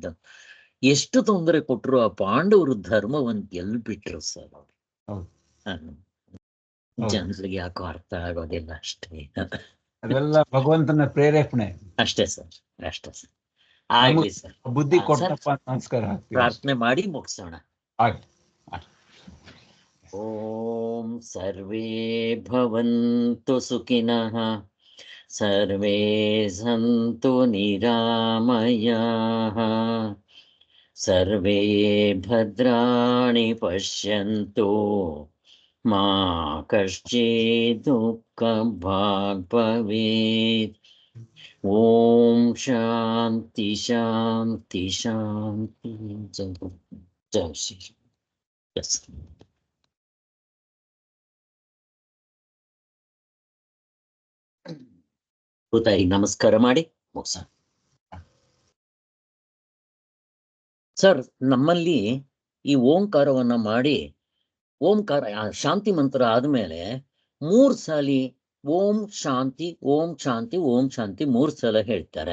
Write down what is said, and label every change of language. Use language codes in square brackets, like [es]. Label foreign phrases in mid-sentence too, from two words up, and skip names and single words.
[kn] ಎಷ್ಟು ತೊಂದರೆ ಕೊಟ್ಟರು ಆ ಪಾಂಡವರು ಧರ್ಮವನ್ನು ಗೆಲ್ಬಿಟ್ರು ಸರ್. ಅವರು ಜನರಿಗೆ ಯಾಕೋ ಅರ್ಥ ಆಗೋದಿಲ್ಲ ಅಷ್ಟೇ. ಅದೆಲ್ಲ ಭಗವಂತನ ಪ್ರೇರೇಪಣೆ. ಅಷ್ಟೇ ಸರ್, ಅಷ್ಟೇ ಸರ್. ಆಗ್ಲಿ ಸರ್. ಬುದ್ಧಿ ಸರ್, ಕೊಟ್ಟಪ್ಪ ಅಂತ ನಮಸ್ಕಾರ ಹಾಕ್ತೀವಿ. ಪ್ರಾರ್ಥನೆ ಮಾಡಿ ಮುಗಿಸೋಣ. ಆಗ್ಲಿ. [sa] ಓಂ ಸರ್ವೇ ಭವಂತು ಸುಖಿನಃ, ಸರ್ವೇ ಸಂತು ನಿರಾಮಯಾಃ, ಸರ್ವೇ ಭದ್ರಾಣಿ ಪಶ್ಯಂತು, ಮಾ ಕಶ್ಚಿತ್ ದುಃಖಭಾಗ್ ಭವೇತ್. ಓಂ ಶಾಂತಿ ಶಾಂತಿ ಶಾಂತಿ. [kn] ಜೈ ಶ್ರೀ. ಎಸ್ ಭೂತಾಯಿ ನಮಸ್ಕಾರ ಮಾಡಿ ಮುಗಿಸ. ಸರ್, ನಮ್ಮಲ್ಲಿ ಈ ಓಂಕಾರವನ್ನ ಮಾಡಿ, ಓಂಕಾರ ಶಾಂತಿ ಮಂತ್ರ ಆದ್ಮೇಲೆ 3 ಸಾಲಿ [sa] ಓಂ ಶಾಂತಿ ಓಂ ಶಾಂತಿ ಓಂ ಶಾಂತಿ [kn] 3 ಸಲ ಹೇಳ್ತಾರೆ.